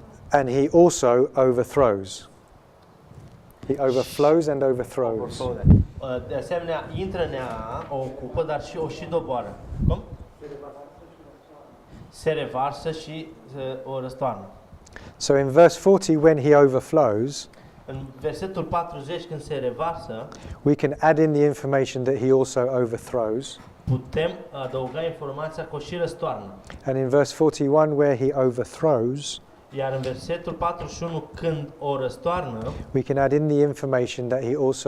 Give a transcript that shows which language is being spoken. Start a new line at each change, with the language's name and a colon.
English: and he also overthrows. He overflows and overthrows.
Romanian: De asemenea, intră în ea, o ocupă, dar și o și doboară. Cum? Se revarsă și o răstoarnă.
English: So in verse 40, when he overflows,
Romanian: În versetul 40, când se revarsă,
English: we can add in the information that he also overthrows.
Romanian: putem adăuga informația că o și răstoarnă.
English: And in verse 41, where he overthrows,
Romanian: Iar în versetul 41, când o răstoarnă,
English: we can add in the information that he also.